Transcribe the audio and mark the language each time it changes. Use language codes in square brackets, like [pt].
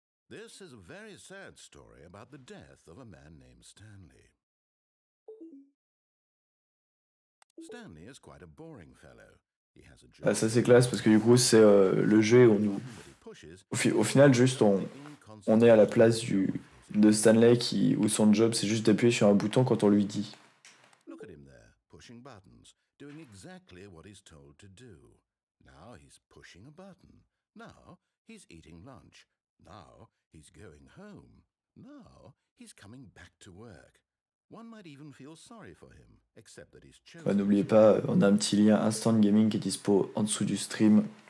[en] This is a very sad story about the death of a man named Stanley. Stanley is quite a boring fellow. He has a job. [fr] Ah, ça c'est classe parce que du coup c'est le jeu où au final juste on est à la place de Stanley où son job c'est juste d'appuyer sur un bouton quand on lui dit. [en] Look at him there, pushing buttons, doing exactly what he's told to do. Now he's pushing a button. Now he's eating lunch. Now he's going home. Now he's coming back to work. One might even feel sorry for him, except that he's chosen. [fr] Bah, n'oubliez pas, on a un petit lien Instant Gaming qui est dispo en dessous du stream.